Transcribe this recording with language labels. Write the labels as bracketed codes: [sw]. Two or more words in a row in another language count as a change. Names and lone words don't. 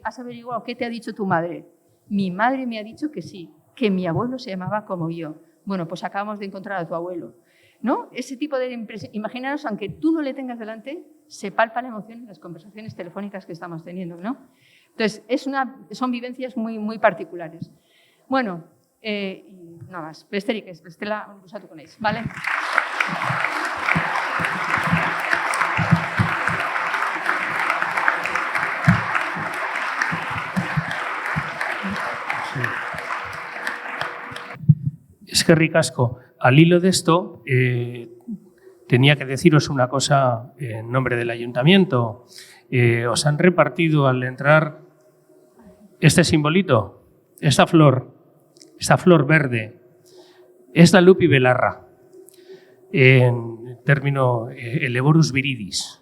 [es] ¿Has averiguado qué te ha dicho tu madre? Mi madre me ha dicho que sí, que mi abuelo se llamaba como yo. Bueno, pues acabamos de encontrar a tu abuelo, ¿no? Ese tipo de impresión. Imaginaros, aunque tú no le tengas delante, se palpa la emoción en las conversaciones telefónicas que estamos teniendo, ¿no? Entonces, son vivencias muy, muy particulares. Bueno, nada más. [eu] Besterik ez, bestela usatuko naiz, ¿vale? Eskerrik asko. [es] Al hilo de esto, tenía que deciros una cosa en nombre del ayuntamiento. Os han repartido al entrar este simbolito, esta flor verde, es la Lupi Belarra, en término Eleborus viridis.